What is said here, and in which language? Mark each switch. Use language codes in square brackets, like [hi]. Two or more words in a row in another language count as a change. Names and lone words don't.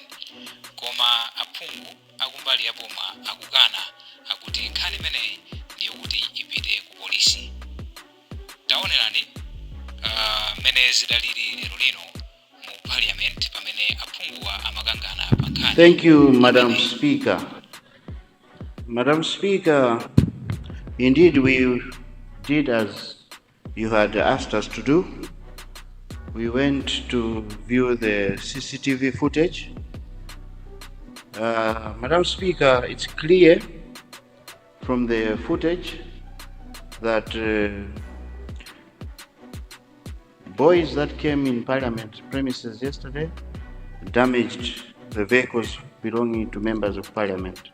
[ny] Koma aphungu akumbali ya boma akukana akuti nkhani imeneyi ndiyo kuti ipite ku polisi. Taonerani mene zidaliri lero lino mu parliament pamene aphunguwa amakangana pa nkhani. [en] Thank you, Madam Speaker. Madam Speaker, indeed we did as you had asked us to do. We went to view the CCTV footage. Madam Speaker, it's clear from the footage that boys that came in Parliament premises yesterday damaged the vehicles belonging to members of Parliament.